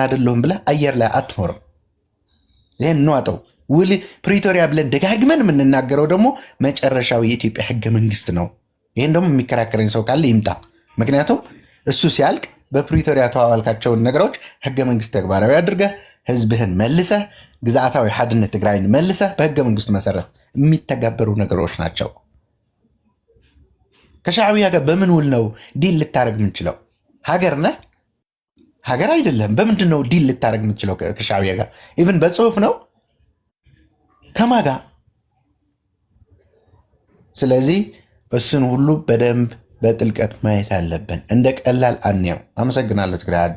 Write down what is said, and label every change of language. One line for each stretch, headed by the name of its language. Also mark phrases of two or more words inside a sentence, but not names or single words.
Amharic: አይደለሁም ብለህ አየር ላይ አትኖርም። ይህን እንዋጠው። ውል ፕሪቶሪያ ብለን ደጋግመን የምንናገረው ደግሞ መጨረሻው የኢትዮጵያ ህገ መንግስት ነው። ይህን ደግሞ የሚከራከረኝ ሰው ካለ ይምጣ። ምክንያቱም እሱ ሲያልቅ በፕሪቶሪያ ተዋዋልካቸውን ነገሮች ህገ መንግስት ተግባራዊ አድርገህ ህዝብህን መልሰህ
Tigrinya: ግዛታዊ ሓድነት ትግራይን
Amharic: መልሰህ በህገ መንግስቱ መሰረት የሚተገበሩ ነገሮች ናቸው። ከሻዕብያ ጋር በምን ውል ነው ዲል ልታደረግ የምንችለው? ሀገር ነህ ሀገር አይደለም። በምንድን ነው ዲል ልታደረግ የምንችለው ከሻዕብያ ጋር? ኢቭን በጽሁፍ ነው ከማጋ። ስለዚህ እሱን ሁሉ በደንብ በጥልቀት ማየት አለብን። እንደ ቀላል አንየው። አመሰግናለሁ። ትግራይ አደኝ